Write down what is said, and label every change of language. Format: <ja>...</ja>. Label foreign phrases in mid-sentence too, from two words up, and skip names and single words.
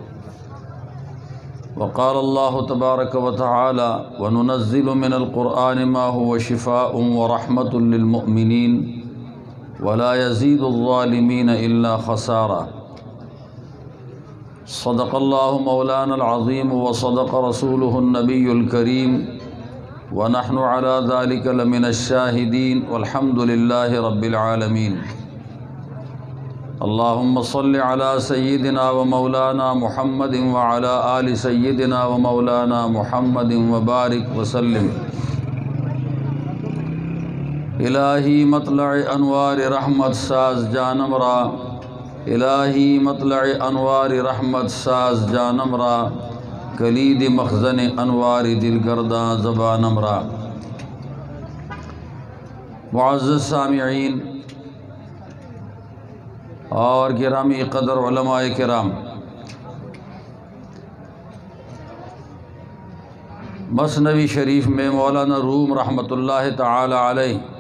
<ar>وقال الله تبارك وتعالى وننزل من القرآن ما هو شفاء ورحمة للمؤمنين ولا يزيد الظالمين إلا خسارا صدق الله مولانا العظيم وصدق رسوله النبي الكريم ونحن على ذلك لمن الشاهدين والحمد لله رب العالمين اللهم صل على سيدنا ومولانا محمد وعلى آل سيدنا ومولانا محمد وبارك وسلم</ar> <fa>الہی مطلع انوار رحمت ساز جانم را الہی مطلع انوار رحمت ساز جانم را کلید مخزن انوار دل گرداں زبانم را</fa> <ur>معزز سامعین اور گرامی قدر علماء کرام، مثنوی شریف میں مولانا روم رحمۃ اللہ تعالی علیہ</ur>